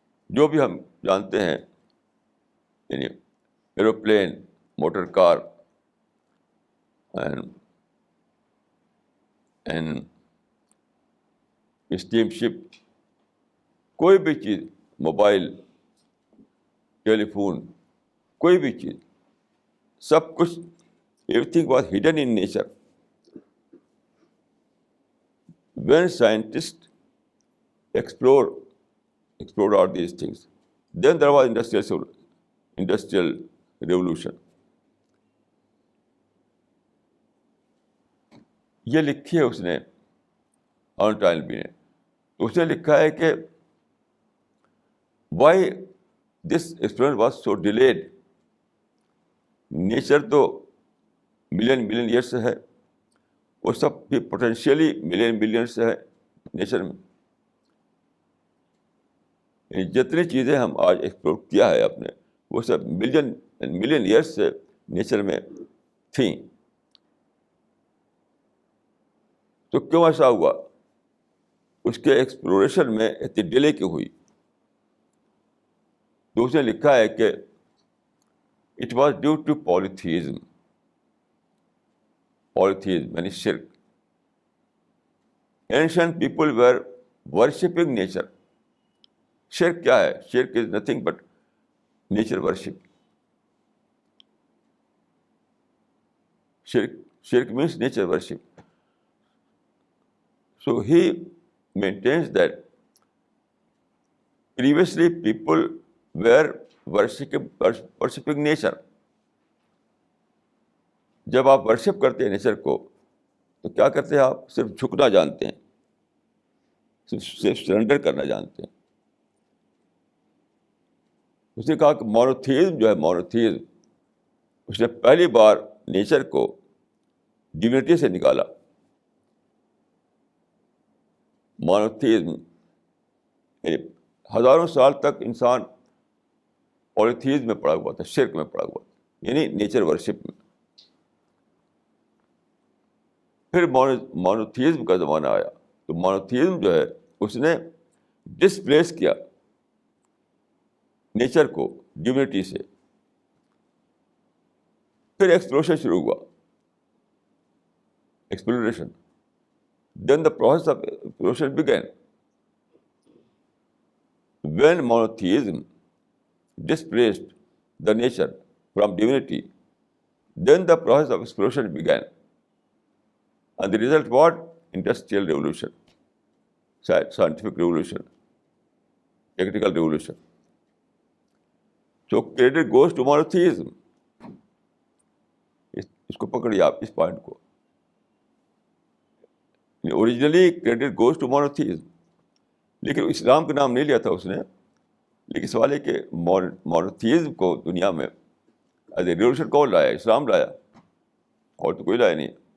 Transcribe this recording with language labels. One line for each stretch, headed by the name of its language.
Urdu: جو بھی ہم جانتے ہیں، یعنی aeroplane, motor car and esteem شپ، کوئی بھی چیز، موبائل، ٹیلی فون، کوئی بھی چیز، سب کچھ،
English: Everything was hidden in nature. When scientists explored all these things, then there was industrial revolution.
Urdu: یہ لکھی ہے اس نے، آرنلڈ ٹائنبی نے. اس نے لکھا ہے کہ
English: why this experiment was so delayed.
Urdu: Nature تو ملین ایئرس سے ہے، وہ سب بھی پوٹینشیلی ملین سے ہے نیچر میں. جتنی چیزیں ہم آج ایکسپلور کیا ہے اپنے، وہ سب ملین ایئرس سے نیچر میں تھیں. تو کیوں ایسا ہوا؟ اس کے ایکسپلوریشن میں اتنی ڈیلے کیوں ہوئی؟ تو اس نے لکھا ہے کہ
English: it was due to polytheism
Urdu: یعنی شرک.
English: Ancient people were worshipping nature.
Urdu: شرک کیا ہے؟
English: شرک is nothing but nature worship. شرک means nature worship. So he maintains that previously people were worshipping nature.
Urdu: جب آپ ورشپ کرتے ہیں نیچر کو تو کیا کرتے ہیں؟ آپ صرف جھکنا جانتے ہیں، صرف سرنڈر کرنا جانتے ہیں. اس نے کہا کہ مونوتھیزم جو ہے، مونوتھیزم، اس نے پہلی بار نیچر کو ڈیوینٹی سے نکالا. مونوتھیزم یعنی ہزاروں سال تک انسان پولیتھیزم میں پڑا ہوا تھا، شرک میں پڑا ہوا تھا، یعنی نیچر ورشپ میں. پھر مونوتھیزم کا زمانہ آیا تو مونوتھیزم جو ہے اس نے ڈسپلیس کیا نیچر کو ڈیوینٹی سے. پھر ایکسپلوریشن شروع ہوا.
English: exploration. Then the process of exploration began. When monotheism displaced the nature from divinity, then the process of exploration began. And the result what? Industrial revolution, scientific revolution, technical revolution. So credit goes to monotheism.
Urdu: اس کو پکڑیے آپ اس point کو.
English: originally credit goes to monotheism,
Urdu: لیکن اسلام کا نام نہیں لیا تھا اس نے. لیکن سوال ہے کہ مونوتھیزم کو دنیا میں
English: as a revolution
Urdu: کون لایا؟ اسلام لایا, اور تو کوئی لایا نہیں.